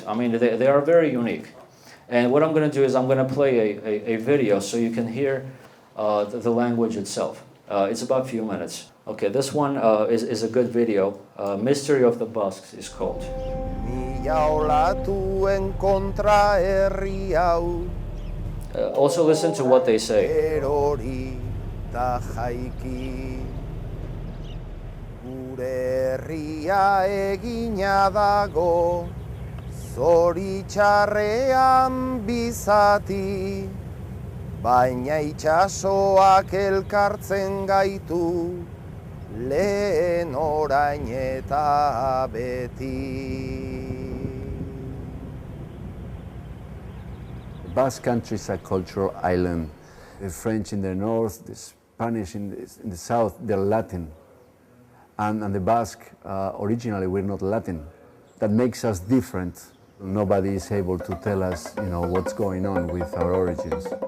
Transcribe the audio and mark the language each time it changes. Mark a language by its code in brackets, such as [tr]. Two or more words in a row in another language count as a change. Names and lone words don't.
[en] I mean, they are very unique. And what I'm going to do is I'm going to play a video so you can hear the language itself. It's about a few minutes. Okay, this one is a good video. Mystery of the Basques is called. Also listen to what they say. [eu] Herria egina dago, zoritxarrean bizati, baina itxasoak elkartzen gaitu, lehen orain eta beti. [en] Basque Country is a cultural island. The French in the north, the Spanish in the south, they're Latin. And the Basque, originally, we're not Latin. That makes us different. Nobody is able to tell us, what's going on with our origins.